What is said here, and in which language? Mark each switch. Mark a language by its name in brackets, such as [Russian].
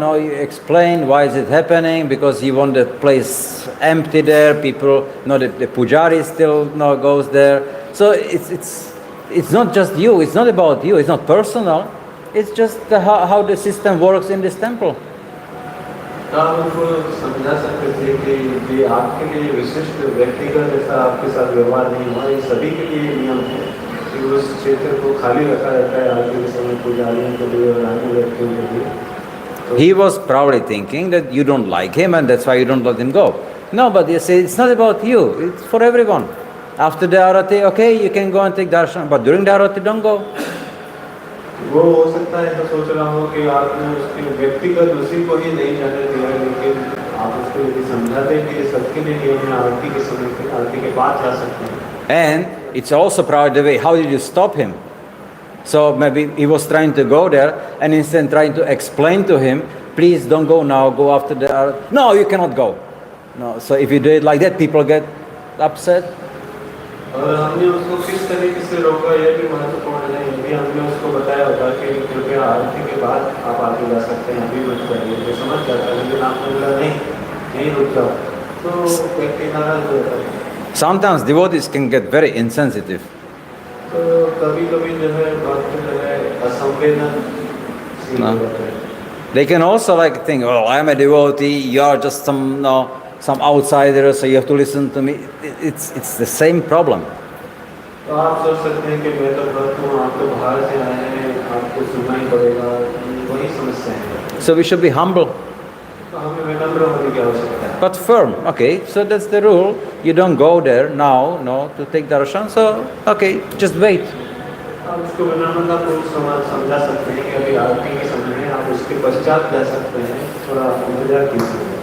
[English] You explain why is it happening, because you want the place empty there. People the pujari still goes there. So it's not just you. It's not about you. It's not personal. It's just how the system works in this temple. [Hindi] तो आप उनको समझा सकते थे कि ये आपके लिए विशिष्ट व्यक्तिगत ऐसा आपके साथ व्यवहार नहीं हुआ, ये सभी के लिए नियम है. कि उस क्षेत्र को खाली रखा रहता है आरती के समय पुजारियों के लिए और अन्य व्यक्तियों के लिए. [English] He was probably thinking that you don't like him and that's why you don't let him go. No, but you say it's not about you, it's for everyone. After the arati, okay, you can go and take darshan, but during the arati, don't go. [Hindi] वो हो सकता है, तो सोच रहा हूँ कि आपने उसके व्यक्तिगत उसी को ही नहीं जाने दिया, लेकिन आप उसको यदि समझाते कि ये सबके लिए नियम है, आरती के समय पे आरती के बाद जा सकते हैं. [English] And it's also probably the way, how did you stop him? So maybe he was trying to go there and instead trying to explain to him, please don't go now, go after the arati. No, you cannot go. No, so if you do it like that, people get upset. [Hindi] और हमने उसको किस तरीके से रोका, यह भी महत्वपूर्ण है. यदि हमने उसको बताया होता कि कृपया आरती के बाद आप आगे जा सकते हैं, अभी मत जाइए, तो समझ जाता है. लेकिन आपने बोला नहीं रुक जाओ, तो व्यक्ति नाराज हो जाता है. [English] Sometimes devotees can get very insensitive. [Hindi] तो कभी कभी जो है भक्त जो है असंवेदनशील हो जाता है. [English] They can also like think, oh, I am a devotee, you are just some outsider, so you have to listen to me. It's the same problem. [Hindi] तो आप सोच सकते हैं कि मैं तो भक्त हूँ, आप तो बाहर से आए हैं, आपको सुनना ही पड़ेगा, वही समस्या है. [English] So we should be humble, [Hindi] तो हमें विनम्र होने की आवश्यकता है. [English] but firm. Okay, so that's the rule. You don't go there now, no, to take darshan. So okay, just wait. [Hindi] आप उसको विनम्रतापूर्वक समझा सकते हैं कि अभी आरती के समय है, आप उसके पश्चात जा सकते हैं, थोड़ा इंतजार कीजिए.